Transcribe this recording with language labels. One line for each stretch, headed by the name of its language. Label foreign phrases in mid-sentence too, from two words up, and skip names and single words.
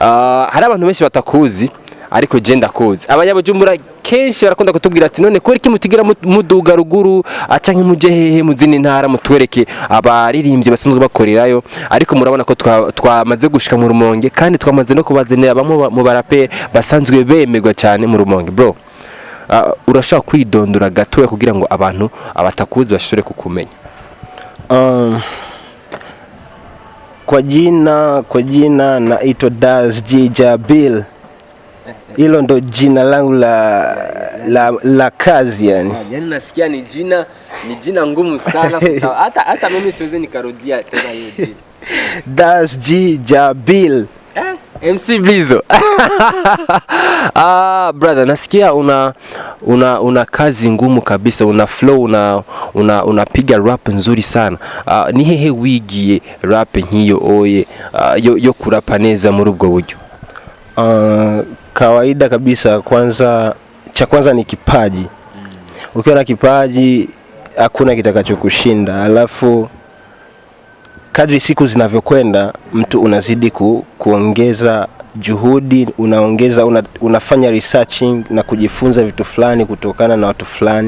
Rundi: hari abantu benshi batakuzi ariko je ndakuzi, abanyabujumbura kenshi barakunda kutubwira ati none kweri kimutigira muduga ruguru acanke muje hehe muzini ntara mutwereke abaririmbye basanzwe bakorerayo, ariko murabona ko twamaze gushika mu Rumonge kandi twamaze no kubazenera bamwe mu baraperi basanzwe bemerwa cyane mu Rumonge. Bro, urashaka kwidondora gatoya kugira ngo abantu abatakuzi bashobore kukumenya?
Swahili: Kwa jina naitwa Das Jabil. Hilo ndo jina langu la kazi yani. Yaani nasikia ni jina ngumu sana hata mimi siwezi nikarudia tena hiyo jina. Das Jabil. MC Blizo. Brother, nasikia una kazi ngumu kabisa, una flow, unapiga rap nzuri sana.
Rundi: Ni hehe wigiye rap nkiyo oye yo kurapa neza muri ubwo buryo?
Swahili: Kawaida kabisa, cha kwanza ni kipaji. Ukiwa na kipaji hakuna kitakachokushinda. Alafu kadri siku zinavyokwenda mtu unazidi kuongeza juhudi, unafanya researching na kujifunza vitu fulani kutokana na watu fulani.